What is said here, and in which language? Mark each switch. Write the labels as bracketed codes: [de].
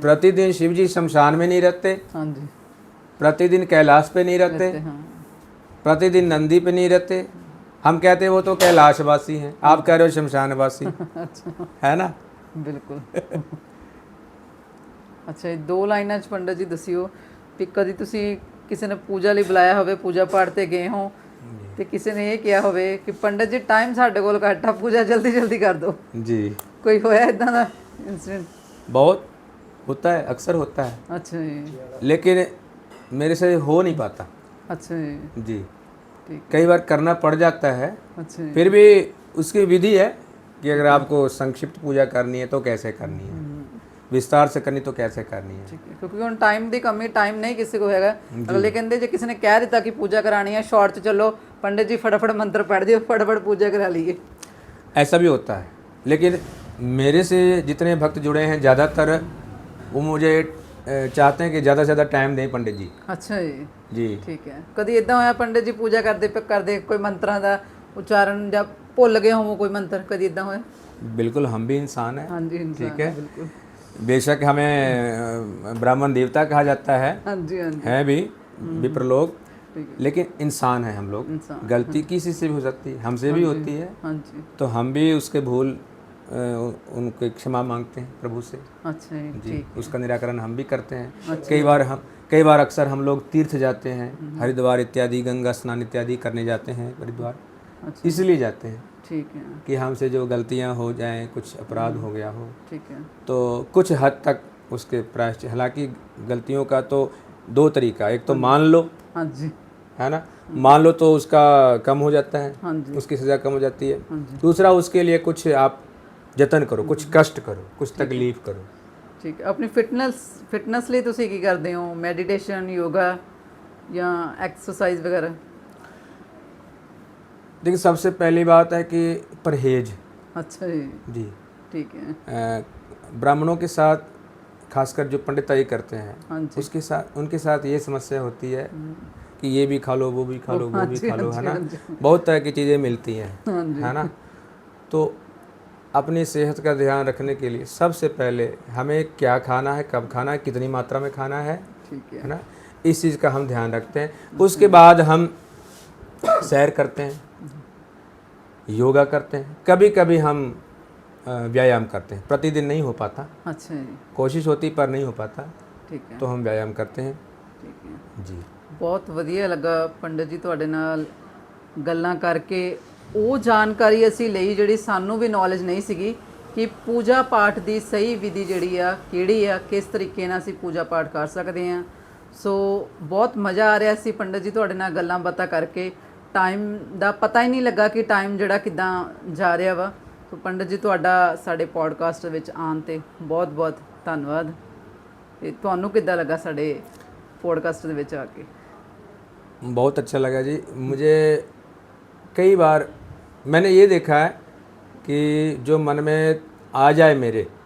[hi] प्रतिदिन शिव जी शमशान में नहीं रहते, हाँ जी, प्रतिदिन कैलाश पे नहीं रहते, हाँ। प्रतिदिन नंदी पे नहीं रहते। हम कहते हैं वो तो कैलाशवासी हैं, आप कह रहे हो शमशानवासी। अच्छा, है ना। बिल्कुल। [pa] ਅੱਛਾ ਇਹ ਦੋ ਲਾਈਨਾਂ ਚ ਪੰਡਤ ਜੀ ਦੱਸਿਓ ਵੀ ਕਦੀ ਤੁਸੀਂ ਕਿਸੇ ਨੇ ਪੂਜਾ ਲਈ ਬੁਲਾਇਆ ਹੋਵੇ, ਪੂਜਾ ਪਾਠ ਤੇ ਗਏ ਹੋ ਤੇ ਕਿਸੇ ਨੇ ਇਹ ਕਿਹਾ ਹੋਵੇ ਕਿ ਪੰਡਤ ਜੀ ਟਾਈਮ ਸਾਡੇ ਕੋਲ ਘੱਟ ਆ, ਪੂਜਾ ਜਲਦੀ ਜਲਦੀ ਕਰ ਦਿਓ, [hi] जी [pa] ਕੋਈ ਹੋਇਆ ਇਦਾਂ ਦਾ इंसिडेंट? [hi] बहुत होता है, अक्सर होता है, अच्छा जी, लेकिन मेरे से हो नहीं पाता। अच्छा जी, जी ठीक, कई बार करना पड़ जाता है, अच्छा जी, फिर भी उसकी विधि है कि अगर आपको संक्षिप्त पूजा करनी है तो कैसे करनी है, विस्तार से करनी तो कैसे करनी है। [pa] ਠੀਕ ਹੈ, ਕਿਉਂਕਿ ਹੁਣ ਟਾਈਮ ਦੀ ਕਮੀ, ਟਾਈਮ ਨਹੀਂ ਕਿਸੇ ਕੋ ਹੈਗਾ। ਅਗਲੇ ਕਹਿੰਦੇ ਜੇ ਕਿਸੇ ਨੇ ਕਹਿ ਦਿੱਤਾ ਕਿ ਪੂਜਾ ਕਰਾਣੀ ਹੈ ਸ਼ਾਰਟ ਚ, ਚਲੋ ਪੰਡਿਤ ਜੀ ਫਟਾਫਟ ਮੰਤਰ ਪੜ੍ਹ ਦਿਓ, ਫਟਾਫਟ ਪੂਜਾ ਕਰਾ ਲਈਏ। [hi] ऐसा भी होता है, लेकिन मेरे से जितने भक्त जुड़े हैं ज़्यादातर वो मुझे चाहते हैं कि ज़्यादा से ज़्यादा टाइम दें पंडित जी। [pa] ਅੱਛਾ ਜੀ, [hi] जी [pa] ਠੀਕ ਹੈ। ਕਦੀ ਇਦਾਂ ਹੋਇਆ ਪੰਡਿਤ ਜੀ ਪੂਜਾ ਕਰਦੇ ਕੋਈ ਮੰਤਰਾਂ ਦਾ ਉਚਾਰਨ ਜਾਂ ਭੁੱਲ ਗਏ ਹੋਵੋ ਕੋਈ ਮੰਤਰ, ਕਦੀ ਇਦਾਂ ਹੋਇਆ? [hi] बिल्कुल, हम भी इंसान हैं। [pa] ਹਾਂਜੀ ਇਨਸਾਨ [hi] ठीक है, [pa] ਬਿਲਕੁਲ, [hi] बेशक हमें ब्राह्मण देवता कहा जाता है [pa] ਹਾਂਜੀ ਹਾਂਜੀ, [hi] भी विप्र लोग, ठीक लेकिन इंसान है हम लोग। इंसान, गलती किसी से भी हो सकती है, हमसे भी होती है, [pa] ਹਾਂਜੀ, [hi] तो हम भी उसके भूल उनके क्षमा मांगते हैं प्रभु से। [pa] ਅੱਛਾ ਜੀ, [hi] जी ठीक, उसका निराकरण हम भी करते हैं। कई बार अक्सर हम लोग तीर्थ जाते हैं, हरिद्वार इत्यादि, गंगा स्नान इत्यादि करने जाते हैं हरिद्वार, अच्छा, इसलिए जाते हैं ठीक है, कि हमसे जो गलतियां हो जाएं, कुछ अपराध हो गया हो, ठीक है, तो कुछ हद तक उसके प्रायश्चित। हालांकि गलतियों का तो दो तरीका, एक तो मान लो, हाँ जी, है ना, मान लो तो उसका कम हो जाता है, हाँ जी, उसकी सज़ा कम हो जाती है। हाँ जी, दूसरा, उसके लिए कुछ आप जतन करो, कुछ कष्ट करो, कुछ तकलीफ करो। ठीक है। [pa] अपनी ਫਿਟਨੈਸ ਲਈ ਤੁਸੀਂ ਕੀ ਕਰਦੇ ਹੋ? ਮੈਡੀਟੇਸ਼ਨ, ਯੋਗਾ ਜਾਂ ਐਕਸਰਸਾइज वगैरह? [hi] देखिए, सबसे पहली बात है कि परहेज। अच्छा जी, जी ठीक है, ब्राह्मणों के साथ खासकर जो पंडिताई करते हैं, हाँ जी, उनके साथ ये समस्या होती है कि ये भी खा लो, वो भी खा लो, वो हाँ भी जी, खा लो, हाँ जी, ना, हाँ जी, बहुत तरह की चीज़ें मिलती हैं, हाँ जी, है ना। तो अपनी सेहत का ध्यान रखने के लिए सबसे पहले हमें क्या खाना है, कब खाना है, कितनी मात्रा में खाना है ठीक है, ना, इस चीज़ का हम ध्यान रखते हैं। उसके बाद हम सैर करते हैं, योगा करते हैं, कभी कभी हम व्यायाम करते हैं। प्रतिदिन नहीं हो पाता, अच्छा जी, कोशिश होती पर नहीं हो पाता, ठीक है, तो हम व्यायाम करते हैं। ठीक है। जी [pa] ਬਹੁਤ ਵਧੀਆ ਲੱਗਾ ਪੰਡਿਤ ਜੀ ਤੁਹਾਡੇ ਨਾਲ ਗੱਲਾਂ ਕਰਕੇ। ਉਹ ਜਾਣਕਾਰੀ ਅਸੀਂ ਲਈ ਜਿਹੜੀ ਸਾਨੂੰ ਵੀ ਨੌਲੇਜ ਨਹੀਂ ਸੀਗੀ ਕਿ ਪੂਜਾ ਪਾਠ ਦੀ ਸਹੀ ਵਿਧੀ ਜਿਹੜੀ ਆ ਕਿਹੜੀ ਆ, ਕਿਸ ਤਰੀਕੇ ਨਾਲ ਅਸੀਂ ਪੂਜਾ ਪਾਠ ਕਰ ਸਕਦੇ ਹਾਂ। ਸੋ ਬਹੁਤ ਮਜ਼ਾ ਆ ਰਿਹਾ ਸੀ ਪੰਡਿਤ ਜੀ ਤੁਹਾਡੇ ਨਾਲ ਗੱਲਾਂ ਬਾਤਾਂ ਕਰਕੇ। ਟਾਈਮ ਦਾ ਪਤਾ ਹੀ ਨਹੀਂ ਲੱਗਾ ਕਿ ਟਾਈਮ ਜਿਹੜਾ ਕਿੱਦਾਂ ਜਾ ਰਿਹਾ ਵਾ। ਸੋ ਪੰਡਿਤ ਜੀ ਤੁਹਾਡਾ ਸਾਡੇ ਪੋਡਕਾਸਟ ਵਿੱਚ ਆਉਣ 'ਤੇ ਬਹੁਤ ਬਹੁਤ ਧੰਨਵਾਦ। ਤੇ ਤੁਹਾਨੂੰ ਕਿੱਦਾਂ ਲੱਗਾ ਸਾਡੇ ਪੋਡਕਾਸਟ ਦੇ ਵਿੱਚ ਆ ਕੇ? [hi] बहुत अच्छा लगा जी। मुझे कई बार मैंने ये देखा है कि जो मन में आ जाए मेरे